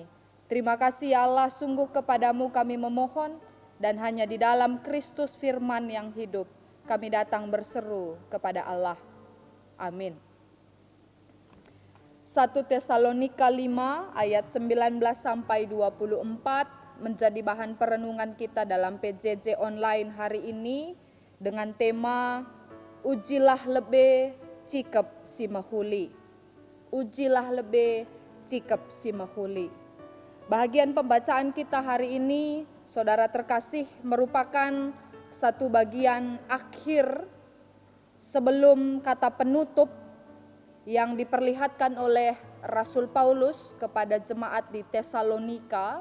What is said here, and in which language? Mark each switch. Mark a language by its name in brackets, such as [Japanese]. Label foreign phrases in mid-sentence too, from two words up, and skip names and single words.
[Indonesian] Terima kasih Allah, sungguh kepadamu kami memohon, dan hanya di dalam Kristus firman yang hidup, kami datang berseru kepada Allah. Amin. 1 Tesalonika 5 ayat 19 sampai 24 menjadi bahan perenungan kita dalam PJJ online hari ini dengan tema Ujilah [Batak Karo] lebe cikep si mahuli. Ujilah lebe cikep si mahuli. Bahagian pembacaan kita hari ini, saudara terkasih, merupakan satu bagian akhir sebelum kata penutup yang diperlihatkan oleh Rasul Paulus kepada jemaat di Tesalonika.